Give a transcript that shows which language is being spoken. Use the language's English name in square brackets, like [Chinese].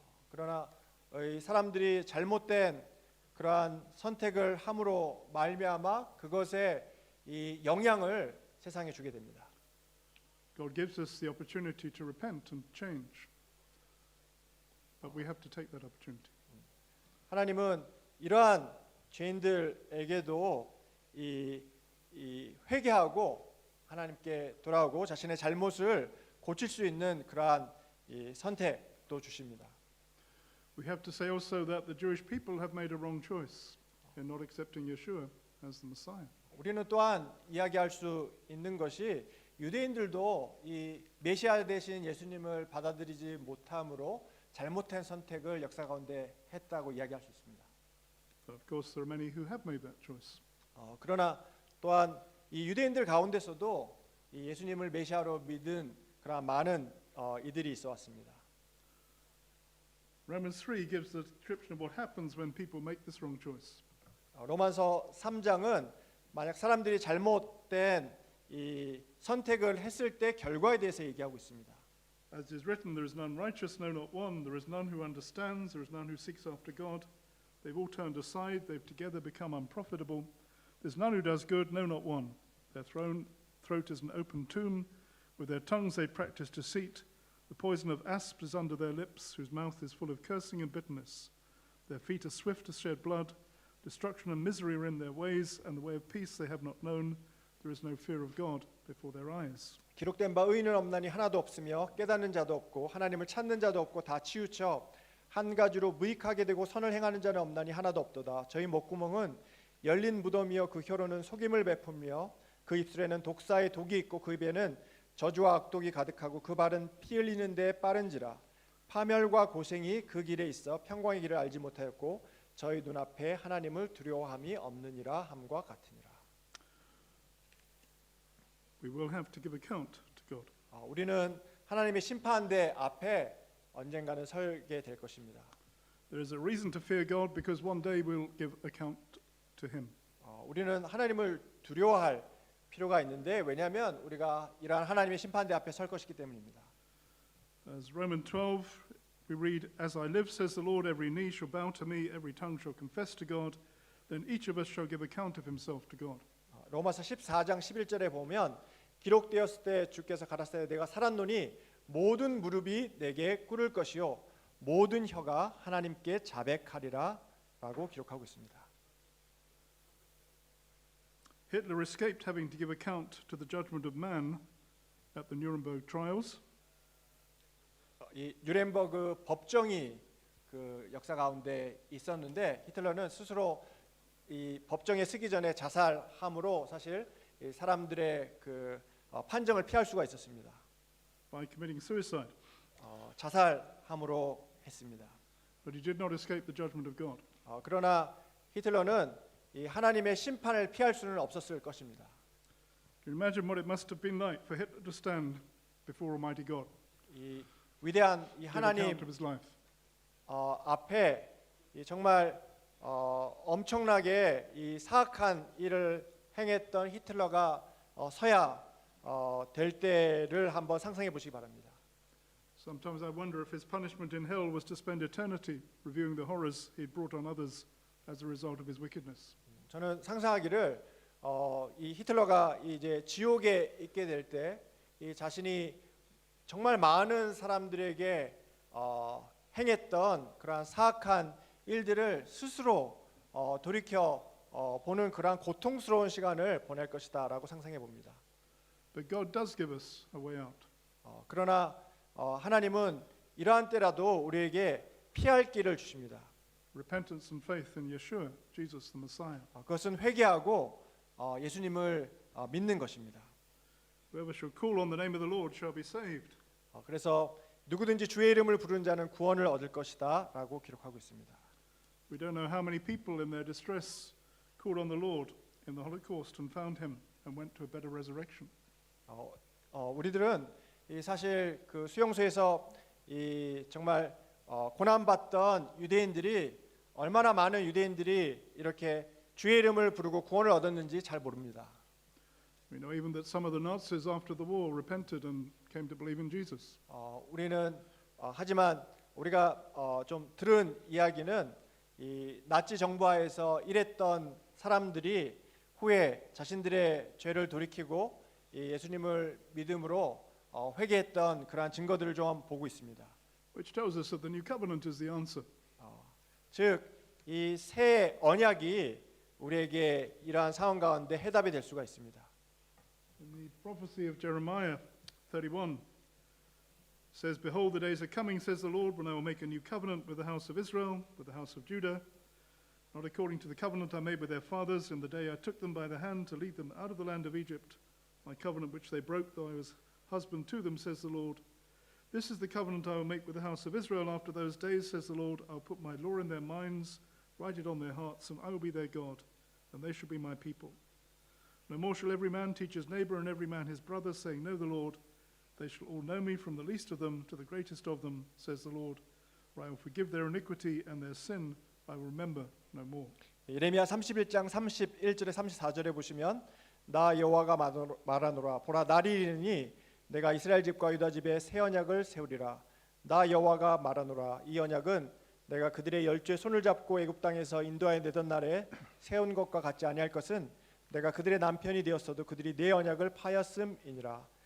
[Korean] 그러나 이 사람들이 잘못된 그러한 선택을 함으로 말미암아 그것에 이 영향을 세상에 주게 됩니다. [English] God gives us the opportunity to repent and change. But we have to take that opportunity. [Korean] 하나님은 이러한 죄인들에게도 이 회개하고 하나님께 돌아오고 자신의 잘못을 고칠 수 있는 그러한 이 선택도 주십니다. [English] We have to say also that the Jewish people have made a wrong choice in not accepting Yeshua as the Messiah. [Korean] 우리는 또한 이야기할 수 있는 것이 유대인들도 이 메시아 되신 예수님을 받아들이지 못함으로 잘못된 선택을 역사 가운데 했다고 이야기할 수 있습니다. [English] But of course, there are many who have made that choice. [Korean] 그러나 또한 이 유대인들 가운데서도 이 예수님을 메시아로 믿은 그런 많은 이들이 있어 왔습니다. [English] Romans 3 gives the description of what happens when people make this wrong choice. [Korean] 로마서 3장은 만약 사람들이 잘못된 이 선택을 했을 때 결과에 대해서 얘기하고 있습니다. [English] As is written, there is none righteous, no, not one. There is none who understands. There is none who seeks after God. They've all turned aside. They've together become unprofitable. There's none who does good, no, not one. Their throat is an open tomb. With their tongues they practice deceit. The poison of asps is under their lips, whose mouth is full of cursing and bitterness. Their feet are swift to shed blood. Destruction and misery are in their ways, and the way of peace they have not known. There is no fear of God before their eyes. [Korean] 기록된 바 의인은 없나니 하나도 없으며 깨닫는 자도 없고 하나님을 찾는 자도 없고 다 치우쳐 한 가지로 무익하게 되고 선을 행하는 자는 없나니 하나도 없도다. 저희 목구멍은 열린 무덤이요 그 혀로는 속임을 베풀며 그 입술에는 독사의 독이 있고 그 입에는 저주와 악독이 가득하고 그 발은 피 흘리는 데 빠른지라. 파멸과 고생이 그 길에 있어 평강의 길을 알지 못하였고 저희 눈앞에 하나님을 두려워함이 없느니라 함과 같으니라. [English] We will have to give account to God. [Korean] 우리는 하나님의 심판대 앞에 언젠가는 서게 될 것입니다. [English] There is a reason to fear God because one day we'll give account to Him. [Korean] 우리는 하나님을 두려워할 필요가 있는데 왜냐하면 우리가 이러한 하나님의 심판대 앞에 설 것이기 때문입니다. [English] As Romans 12, we read, "As I live, says the Lord, every knee shall bow to me, every tongue shall confess to God. Then each of us shall give account of himself to God." [Korean] 로마서 14장 11절에 보면 기록되었을 때 주께서 가라사대 내가 살았노니 모든 무릎이 내게 꿇을 것이요 모든 혀가 하나님께 자백하리라라고 기록하고 있습니다. [English] Hitler escaped having to give account to the judgment of man at the Nuremberg trials. [Korean] 이 뉴렌버그 법정이 그 역사 가운데 있었는데 히틀러는 스스로 이 법정에 서기 전에 자살함으로 사실 이 사람들의 그 판정을 피할 수가 있었습니다. [English] By committing suicide. [Korean] 자살함으로 했습니다. [English] But he did not escape the judgment of God. [Korean] 그러나 히틀러는 이 하나님의 심판을 피할 수는 없었을 것입니다. [English] Can you imagine what it must have been like for Hitler to stand before Almighty God? [Korean] 이 위대한 이 [English] Give [Korean] 하나님 [English] account of his life. [Korean] 앞에 이 정말 엄청나게 이 사악한 일을 행했던 히틀러가 서야 될 때를 한번 상상해 보시기 바랍니다. [English] Sometimes I wonder if his punishment in hell was to spend eternity reviewing the horrors he brought on others as a result of his wickedness. [Korean] 저는 상상하기를 이 히틀러가 이제 지옥에 있게 될 때 이 자신이 정말 많은 사람들에게 행했던 그러한 사악한 일들을 스스로 돌이켜 보는 그러한 고통스러운 시간을 보낼 것이다라고 상상해 봅니다. [English] But God does give us a way out. [Korean] 그러나 하나님은 이러한 때라도 우리에게 피할 길을 주십니다. [English] Repentance and faith in Yeshua, Jesus the Messiah. [Korean] 그것은 회개하고 예수님을 믿는 것입니다. [English] Whoever shall call on the name of the Lord shall be saved. [Korean] 그래서 누구든지 주의 이름을 부르는 자는 구원을 얻을 것이다라고 기록하고 있습니다. [English] We don't know how many people in their distress called on the Lord in the Holocaust and found him and went to a better resurrection. [Korean] 우리들은 이 사실 그 수용소에서 이 정말 고난받던 유대인들이 얼마나 많은 유대인들이 이렇게 주의 이름을 부르고 구원을 얻었는지 잘 모릅니다. [English] We know even that some of the Nazis after the war repented and came to believe in Jesus. [Korean] 우리는 하지만 우리가 좀 들은 이야기는 이 나치 정부하에서 일했던 사람들이 후에 자신들의 죄를 돌이키고 이 예수님을 믿음으로 회개했던 그러한 증거들을 좀 보고 있습니다. [English] Which tells us that the new covenant is the answer. [Korean] 즉, 이 새 언약이 우리에게 이러한 상황 가운데 해답이 될 수가 있습니다. [English] In the prophecy of Jeremiah 31 says, "Behold, the days are coming, says the Lord, when I will make a new covenant with the house of Israel, with the house of Judah, not according to the covenant I made with their fathers in the day I took them by the hand to lead them out of the land of Egypt, my covenant which they broke, though I was husband to them, says the Lord. This is the covenant I will make with the house of Israel after those days, says the Lord. I'll put my law in their minds, write it on their hearts, and I will be their God, and they shall be my people. No more shall every man teach his neighbor and every man his brother, saying, Know the Lord. They shall all know me, from the least of them to the greatest of them, says the Lord. For I will forgive their iniquity, and their sin I will remember no more." [Korean] 예레미야 31장 31절에 34절에 보시면 나 여호와가 말하노라 보라 날이 이르니 내가 이스라엘 집과 유다 집에 새 언약을 세우리라. 나 여호와가 말하노라 이 언약은 내가 그들의 열조의 손을 잡고 애굽 땅에서 인도하여 내던 날에 세운 것과 같지 아니할 것은 내가 그들의 남편이 되었어도 그들이 내 언약을 파였음이니라.